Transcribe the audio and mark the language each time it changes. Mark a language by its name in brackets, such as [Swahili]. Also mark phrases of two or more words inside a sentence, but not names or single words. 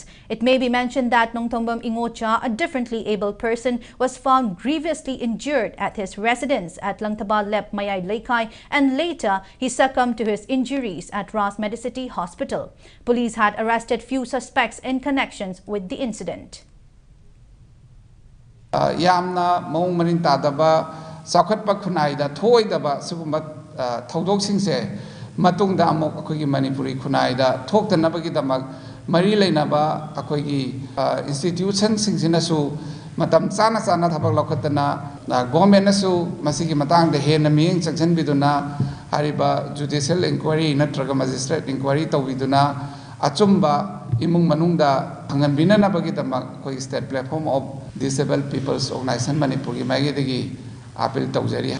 [English] It may be mentioned that Nongthombam Ingocha, a differently abled person, was found grievously injured at his residence at Langtaba Lep Mayai Laikai, and later he succumbed to his injuries at Ras Medicity Hospital. Police had arrested few suspects in connections with the incident. [Manipuri] Yamna mong marin tadaba sakhat pa khunai da thoi daba sugumba thodok singse matung da amok akoi gi Manipuri khunai da thok tan nabagi damak mari leinaba akoi gi institution singsina su matam chana chana thabak lokhatana government na su masigi matang de hen miing sanction biduna hariba [English] judicial inquiry [Manipuri] natraga [English] magistrate inquiry [Manipuri] tawiduna achumba imung manungda hangan binana bagi damak koi state platform of Disabled People's Organization Manipur gi magi degi appeal tawjari